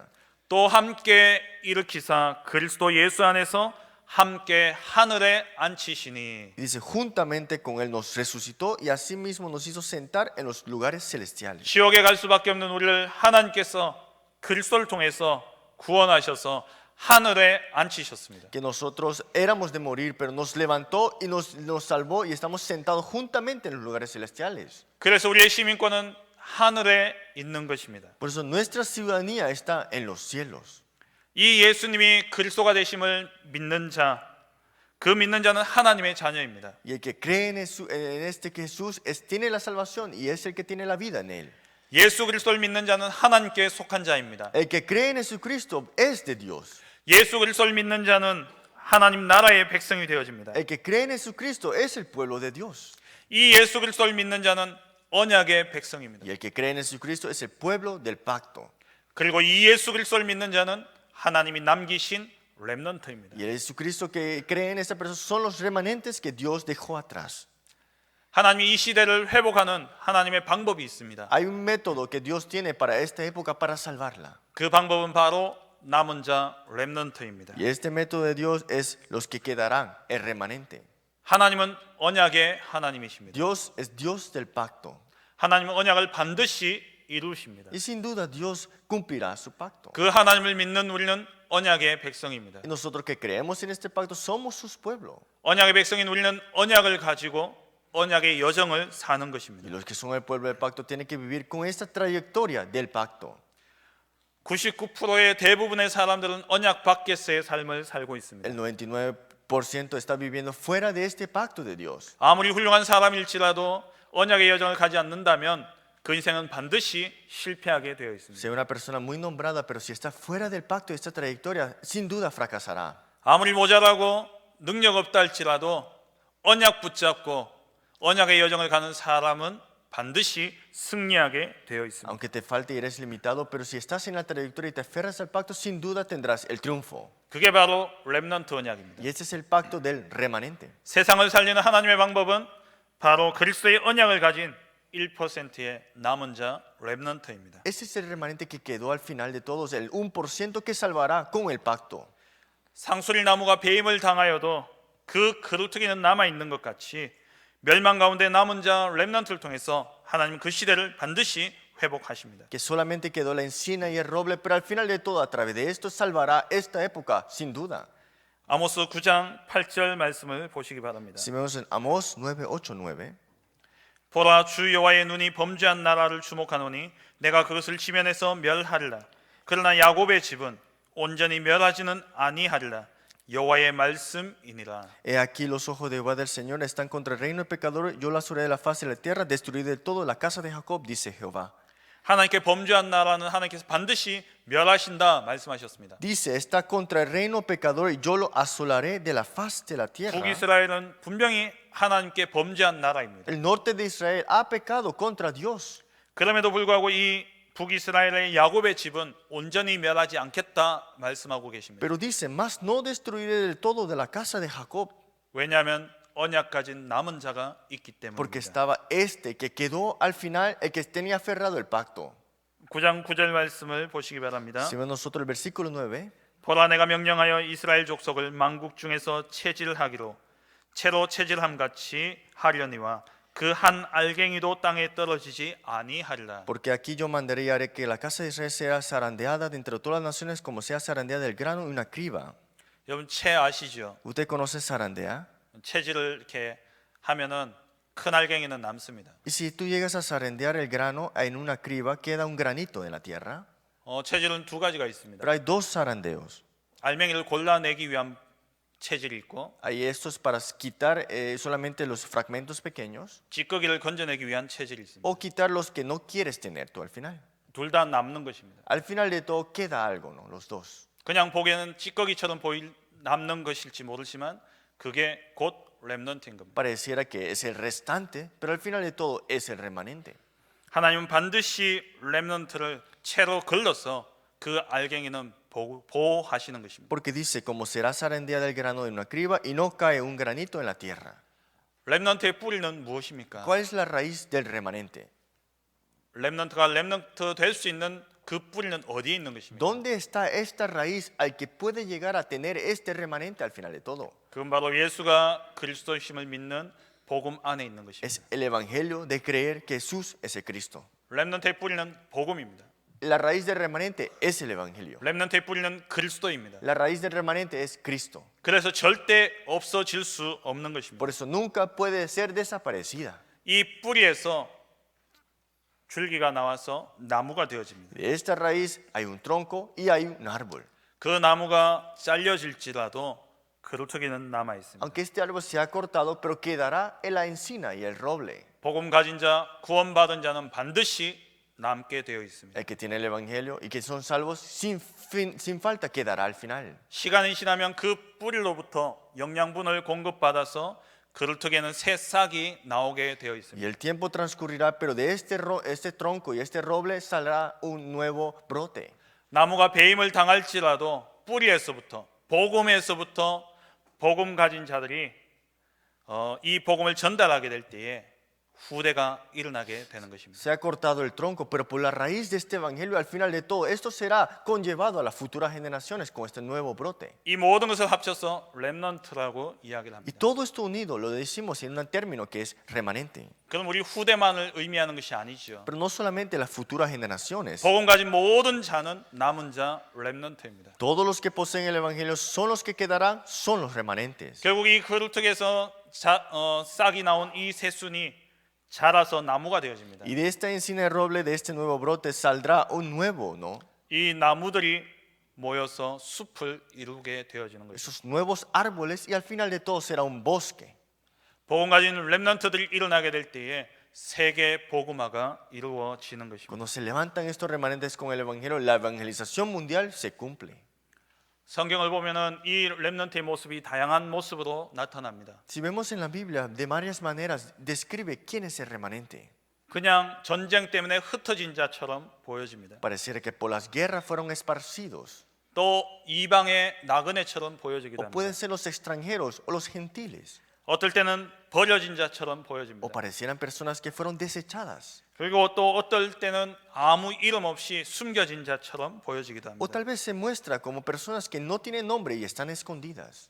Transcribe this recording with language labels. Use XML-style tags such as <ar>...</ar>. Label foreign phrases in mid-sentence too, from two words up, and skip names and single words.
<ko>또 함께 일으키사 그리스도 예수 안에서 함께 하늘에 앉히시니.</ko> <es>Y dice, juntamente con él nos resucitó y asimismo nos hizo sentar en los lugares celestiales.</es> <ko>지옥에 갈 수밖에 없는 우리를 하나님께서 그리스도를 통해서 구원하셔서 하늘에 앉히셨습니다.</ko> <es>Que nosotros éramos de morir, pero nos levantó y nos salvó y estamos sentados juntamente en los lugares celestiales.</es> <ko>그래서 우리의 시민권은 하늘에 있는 것입니다.</ko> <es>Por eso nuestra ciudadanía está en los cielos.</es> <ko>이 예수님이 그리스도가 되심을 믿는 자, 그 믿는 자는 하나님의 자녀입니다.</ko> <es>Y el que cree en este Jesús tiene la salvación y es el que tiene la vida en él.</es> <ko>예수 그리스도를 믿는 자는 하나님께 속한 자입니다.</ko> <es>El que cree en Jesucristo es de Dios.</es> <ko>예수 그리스도를 믿는 자는 하나님 나라의 백성이 되어집니다.</ko> <es>El que cree en Jesucristo es el pueblo de Dios.</es> <ko>이 예수 그리스도를 믿는 자는 언약의 백성입니다.</ko> <es>Y el que cree en Jesucristo es el pueblo del pacto.</es> <ko>그리고 이 예수 그리스도를 믿는 자는 하나님이 남기신 렘넌트입니다.</ko> <es>Y el Jesucristo que cree en esta persona son los remanentes que Dios dejó atrás.</es> <ko>하나님이 이 시대를 회복하는 하나님의 방법이 있습니다.</ko> <es>Hay un método que Dios tiene para esta época para salvarla.</es> <ko>그 방법은 바로 남은 자 렘넌트입니다.</ko> <es>Y este método de Dios es los que quedarán, el remanente.</es> <ko>하나님은 언약의 하나님이십니다.</ko> <es>Dios es Dios del pacto.</es> <ko>하나님은 언약을 반드시 이루십니다.</ko> <es>Y sin duda Dios cumplirá su pacto.</es> <ko>그 하나님을 믿는 우리는 언약의 백성입니다.</ko> <es>Y nosotros que creemos en este pacto somos sus pueblos.</es> <ko>언약의 백성인 우리는 언약을 가지고 언약의 여정을 사는</ko> <es>Y</es> <ko>것입니다.</ko> <es>los que son el pueblo del pacto tienen que vivir con esta trayectoria del pacto.</es> <ko>99%의 대부분의 사람들은 언약 밖에서의 삶을 살고 있습니다.</ko> <es>El 99% está viviendo fuera de este pacto de Dios.</es> <ko>아무리 훌륭한 사람일지라도 언약의 여정을 가지 않는다면 그 인생은 반드시 실패하게 되어 있습니다.</ko> <es>Sea una persona muy nombrada, pero si está fuera del pacto de esta trayectoria, sin duda fracasará.</es> <ko>아무리 모자라고 능력 없다 할지라도 언약 붙잡고 언약의 여정을 가는 사람은 반드시 승리하게 되어 있습니다.</ko> <es>Aunque te falte y eres limitado, pero si estás en la trayectoria y te aferras al pacto, sin duda tendrás el triunfo.</es> <ko>그게 바로 렘넌트 언약입니다.</ko> <es>Y este es el pacto del remanente.</es> <ko>세상을 살리는 하나님의 방법은 바로 그리스도의 언약을 가진 1%의 남은 자 렘넌트입니다.</ko> <es>Ese es el remanente que quedó al final de todos, el 1% que salvará con el pacto.</es> <ko>상수리 나무가 배임을 당하여도 그 그루터기는 남아 있는 것 같이 멸망 가운데 남은 자 렘넌트를 통해서 하나님 그 시대를 반드시 회복하십니다.</ko> <es>Que solamente quedó la encina y el roble, pero al final de todo, a través de esto salvará esta época, sin duda.</es> <ko>아모스 9장 8절 말씀을 보시기 바랍니다.</ko> <es>Si vemos en Amós 9, 8, 9.</es> <ko>보라 주 여호와의 눈이 범죄한 나라를 주목하노니 내가 그것을 지면에서 멸하리라. 그러나 야곱의 집은 온전히 멸하지는 아니하리라. 여호와의 말씀이니라.</ko> <es>He aquí los ojos de Jehová del Señor están contra el reino del pecador, yo la asuré de la faz de la tierra, destruiré de todo la casa de Jacob, dice Jehová.</es> <ko>하나님께 범죄한 나라는 하나님께서 반드시 멸하신다 말씀하셨습니다.</ko> <es>Dice, está contra el reino pecador y yo lo asolaré de la faz de la tierra.</es> <ko>북이스라엘은 분명히 하나님께 범죄한 나라입니다.</ko> <es>El norte de Israel ha pecado contra Dios.</es> <ko>그럼에도 불구하고 이 북이스라엘의 야곱의 집은 온전히 멸하지 않겠다 말씀하고 계십니다.</ko> <es>Pero dice, mas no destruiré del todo de la casa de Jacob,</es> <ko>왜냐하면 언약 가진 남은 자가 있기</ko> <es>porque</es> <ko>때문입니다.</ko> <es>estaba este que quedó al final, el que tenía aferrado el pacto.</es> <ko>9장 9절 말씀을 보시기 바랍니다.</ko> <es>Si vemos nosotros el versículo 9,</es> <ko>보라 내가 명령하여 이스라엘 족속을 만국 중에서 체질하기로 채로 체질함 같이 하려니와 그 한 알갱이도 땅에 떨어지지 아니하리라.</ko> <es>porque aquí yo mandaré y haré que la casa de Israel sea zarandeada de entre todas las naciones como sea zarandeada el grano en una criba.</es> <ko>여러분 채 아시죠?</ko> <es>¿Usted conoce zarandea?</es> <ko>체질을 이렇게 하면은 큰 알갱이는 남습니다.</ko> <es>Y si tú llegas a zarandear el grano en una criba, queda un granito en la tierra.</es> <ko>체질은 두 가지가 있습니다.</ko> <es>Pero hay dos zarandeos.</es> <ko>알맹이를 골라내기 위한 체질이 있고</ko> <es>Hay estos para quitar solamente los fragmentos pequeños</es> <ko>찌꺼기를 건져내기 위한 체질이 있습니다.</ko> <es>o quitar los que no quieres tener tú al final.</es> <ko>둘 다 남는 것입니다.</ko> <es>Al final de todo queda algo, ¿no? Los dos.</es> <ko>그냥 보기에는 찌꺼기처럼 보일 남는 것일지 모르지만 그게 곧 렘넌트인 겁니다.</ko> <es>Pareciera que es el restante, pero al final de todo es el remanente.</es> <ko>하나님은 반드시 렘넌트를 채로 걸러서 그 알갱이는 보호하시는 것입니다.</ko> <es>Porque dice, como será zarandeada del grano de una criba y no cae un granito en la tierra.</es> <ko>렘넌트의 뿌리는 무엇입니까?</ko> <es>¿Cuál es la raíz del remanente?</es> <ko>렘넌트가 렘넌트 될 수 있는 그 뿌리는 어디에 있는 것입니까?</ko> <es>¿Dónde está esta raíz al que puede llegar a tener este remanente al final de todo?</es> <ko>그건 바로 예수가 그리스도심을 믿는 복음 안에 있는 것입니다.</ko> <es>Es el evangelio de creer que Jesús es el Cristo.</es> <ko>렘넌트의 뿌리는 복음입니다.</ko> <es>La raíz del remanente es el evangelio.</es> <ko>렘넌트의 뿌리는 그리스도입니다.</ko> <es>La raíz del remanente es Cristo.</es> <ko>그래서 절대 없어질 수 없는 것입니다.</ko> <es>Por eso nunca puede ser desaparecida.</es> <ko>이 뿌리에서 줄기가 나와서 나무가 되어집니다.</ko> <es>De esta raíz hay un tronco y hay un árbol.</es> <ko>그 나무가 잘려질지라도 그루터기는 남아 있습니다.</ko> <es>Aunque este árbol sea cortado, pero quedará en la encina y el roble.</es> <ko>복음 가진 자, 구원받은 자는 반드시 남게 되어 있습니다.</ko> <es>El que tiene el evangelio y que son salvos sin falta quedará al final.</es> <ko>시간이 지나면 그 뿌리로부터 영양분을 공급받아서 그루터기에는 새 싹이 나오게 되어</ko> <es>Y</es> <ko>있습니다.</ko> <es>el tiempo transcurrirá, pero de este tronco y este roble saldrá un nuevo brote.</es> <ko>나무가 배임을 당할지라도 뿌리에서부터 복음에서부터 복음 가진 자들이 이 복음을 전달하게 될 때에 후대가 일어나게 되는 것입니다.</ko> <es>Se ha cortado el tronco, pero por la raíz de este evangelio, al final de todo, esto será conllevado a las futuras generaciones con este nuevo brote.</es> <ko>이 모든 것을 합쳐서 렘넌트라고 이야기를</ko> <es>Y</es> <ko>합니다.</ko> <es>todo esto unido lo decimos en un término que es remanente.</es> <ko>그럼 우리 후대만을 의미하는 것이 아니죠.</ko> <es>Pero no solamente las futuras generaciones.</es> <ko>복음 가진 모든 자는 남은 자 렘넌트입니다.</ko> <es>Todos los que poseen el evangelio son los que quedarán, son los remanentes.</es> <ko>결국 이 그루터기에서 싹이 나온 이 새순이 자라서 나무가 되어집니다.</ko> <es>Y de esta encina de roble, de este nuevo brote, saldrá un nuevo, ¿no?</es> <ko>이 나무들이 모여서 숲을 이루게 되어지는 것입니다.</ko> <es>Esos nuevos árboles y al final de todo será un bosque.</es> <ko>복음 가진 렘넌트들이 일어나게 될 때에 세계 복음화가 이루어지는 것입니다.</ko> <es>Cuando se levantan estos remanentes con el evangelio, la evangelización mundial se cumple.</es> <ko>성경을 보면은 이 렘넌트의 모습이 다양한 모습으로 나타납니다.</ko> <es>Si vemos en la Biblia, de varias maneras describe quién es el remanente.</es> <ko>그냥 전쟁 때문에 흩어진 자처럼 보여집니다.</ko> <es>Pareciera que por las guerras fueron esparcidos.</es> <ko>또 이방의 나그네처럼 보여지기도</ko> <es>O pueden</es> <ko>합니다.</ko> <es>ser los extranjeros o los gentiles.</es> <ko>어떨 때는 버려진 자처럼</ko> <es>O</es> <ko>보여집니다.</ko> <es>parecieran personas que fueron desechadas.</es> <ko>그리고 또 어떨 때는 아무 이름 없이 숨겨진 자처럼 보여지기도</ko> <es>O</es> <ko>합니다.</ko> <es>tal vez se muestra como personas que no tienen nombre y están escondidas.</es>